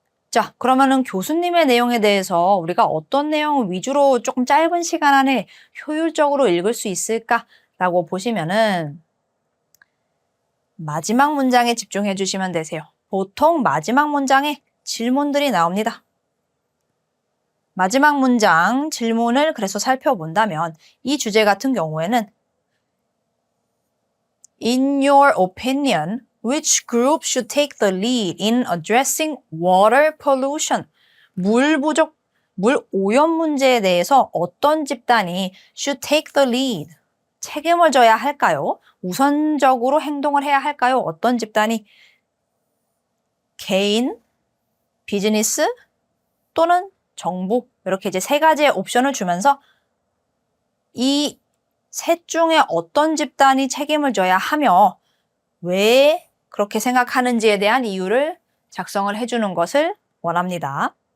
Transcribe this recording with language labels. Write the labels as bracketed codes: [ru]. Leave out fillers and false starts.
[ko] 자, 그러면은 교수님의 내용에 대해서 우리가 어떤 내용을 위주로 조금 짧은 시간 안에 효율적으로 읽을 수 있을까라고 보시면은 마지막 문장에 집중해 주시면 되세요. 보통 마지막 문장에 질문들이 나옵니다. 마지막 문장 질문을 그래서 살펴본다면 이 주제 같은 경우에는 [en] In your opinion, which group should take the lead in addressing water pollution? [ko] 물 부족, 물 오염 문제에 대해서 어떤 집단이 [en] should take the lead? [ko] 책임을 져야 할까요? 우선적으로 행동을 해야 할까요? 어떤 집단이 개인, 비즈니스 또는 정부 이렇게 이제 3가지의 옵션을 주면서 이 셋 중에 어떤 집단이 책임을 져야 하며 왜 그렇게 생각하는지에 대한 이유를 작성을 해주는 것을 원합니다.